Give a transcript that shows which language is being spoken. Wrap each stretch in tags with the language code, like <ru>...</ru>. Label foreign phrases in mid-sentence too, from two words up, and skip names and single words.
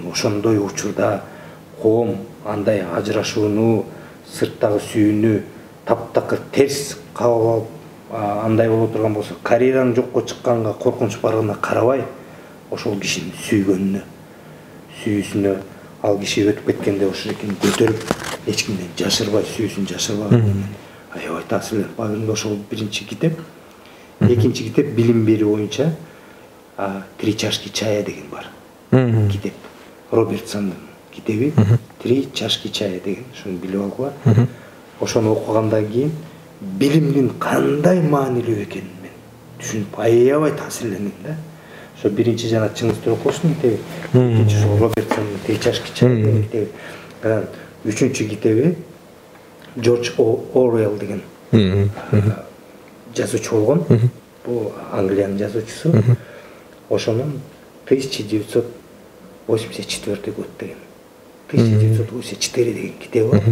<ky>ошондой учурда коом андай ажырашууну, сырттагы сүйүүнү таптакыр терс кабыл алып, андай боло турган болсо, карьераң жокко чыкканга коркунуч баргына карабай, ошол кишинин сүйгөнүнө, сүйүүсүнө, ал киши өтүп кеткенде ошол экени көтөрүп, эч кимден жашырбай, сүйүүсүн жашырбай, аябай таасирленип калдым. Ошол биринчи китеп. Экинчи китеп билим берүү боюнча «Три чашки чая» деген бар. Китеп. Робертсондун китеби «Три чашки чая» деген. Ошону билип алгыла. Ошону окугандан кийин билимдин кандай маанилүү экенин мен түшүнүп аябай таасирлендим да. Ошо биринчи жана Чыңгыз Төрөкуловдун китеби, экинчи ошол Робертсондун «Три чашки чая» деген китеби. Анан үчүнчү китеби Джордж Оруэлл деген жазуучу болгон. Бул Англиянын жазуучусу. ошонун 1984 год деген 1984 деген китеби бар.</ky>